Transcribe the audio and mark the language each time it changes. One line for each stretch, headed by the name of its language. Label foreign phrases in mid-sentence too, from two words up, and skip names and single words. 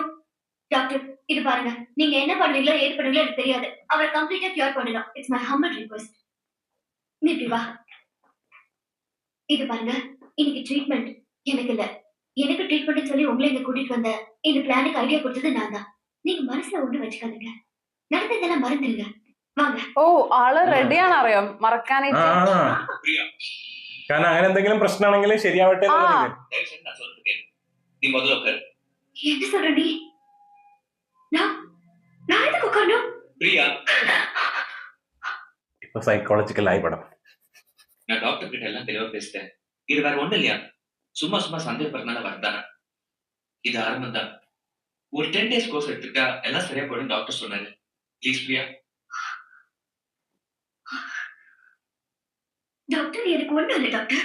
Tamil: டாக்டர் இது பாருங்க, நீங்க என்ன பண்ணுவீங்களோ ஏது பண்ணுவீங்களோ எனக்கு தெரியாது, அவர்
English: completeஆ cure
Tamil: பண்ணலாம்.
English: it's my humble request.
Tamil: நீ இப்படி வா. இது பாருங்க, இன்னைக்கு ட்ரீட்மெண்ட் எனக்கு இல்ல, எனக்கு ட்ரீட்மெண்ட் சொல்லி உங்களை இங்க கூட்டிட்டு வந்த இந்த பிளானுக்கு ஐடியா கொடுத்தது நான் தான். நீங்க மனசுல ஒண்ணு வச்சுக்காதீங்க, நடந்ததெல்லாம் மறந்துடுங்க. வாங்க.
Malayalam: ഓ ആള് റെഡിയാണ് അറിയാം മറക്കാനായിട്ട്. കാരണം അങ്ങനെ എന്തെങ്കിലും പ്രശ്നമാണെങ്കിൽ ശരിയാവട്ടെ ആ
Tamil: நான் சொல்றது கேளு. நீ முதல்ல உட்காரு. என்ன சொல்ற நீ? நான் நான் எதுக்கு உட்காரணும்? பிரியா,
Malayalam: ഇപ്പൊ സൈക്കോളജിക്കലായി പടം.
Tamil: நான் டாக்டர் கிட்ட எல்லாம் தெளிவா பேசிட்டேன். இது வேற ஒண்ணு இல்லையா, சும்மா சும்மா சந்தேகப்படுறதுனால வரதானே. இது ஆரம்பம் தான். ஒரு 10
English: days course
Tamil: எடுத்துட்டா எல்லாம் சரியா போயிடும் டாக்டர் சொன்னாரு. ப்ளீஸ் பிரியா. டாக்டர் எனக்கு ஒண்ணு இல்ல டாக்டர்.